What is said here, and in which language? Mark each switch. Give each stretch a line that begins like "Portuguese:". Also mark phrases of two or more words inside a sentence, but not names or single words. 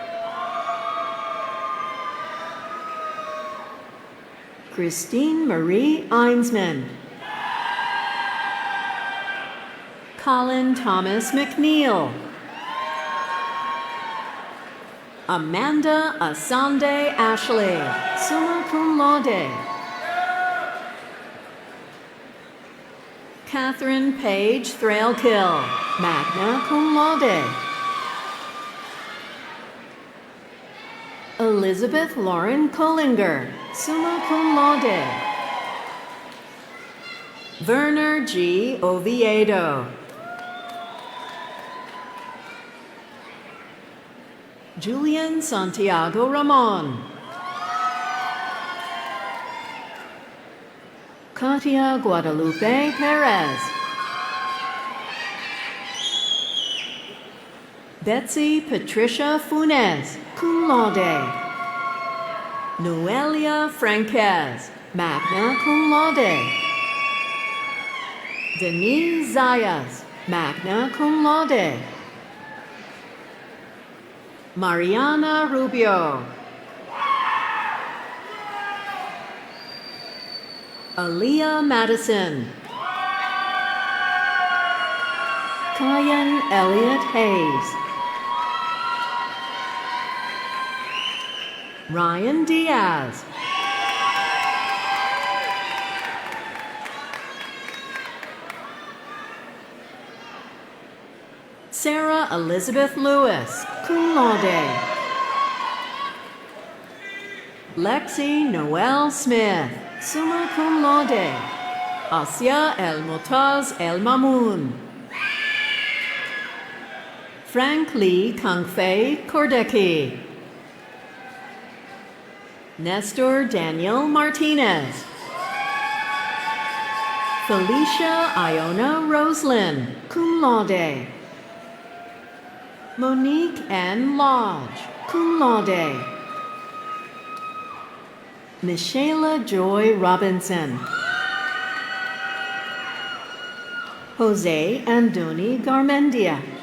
English: Christine Marie Einsman. Colin Thomas McNeil. Amanda Asande Ashley,
Latin: summa cum laude.
English: Catherine Page Thrailkill,
Latin: magna cum laude.
English: Elizabeth Lauren Kollinger,
Latin: summa cum laude.
English: Werner G. Oviedo. Julian Santiago Ramon. Katia Guadalupe Perez. Betsy Patricia Funes,
Latin: cum laude.
English: Noelia Franquez,
Latin: magna cum laude.
English: Denise Zayas,
Latin: magna cum laude.
English: Mariana Rubio. Aaliyah Madison. Kyan Elliott Hayes. Ryan Diaz. Sarah Elizabeth Lewis,
Latin: cum laude.
English: Lexi Noel Smith,
Latin: summa cum laude.
English: Asya El Motaz El Mamoun. Frank Lee Kangfei Kordecki. Nestor Daniel Martinez. Felicia Iona Roslin,
Latin: cum laude.
English: Monique N. Lodge,
Latin: cum laude.
English: Michaela Joy Robinson. Jose Andoni Garmendia.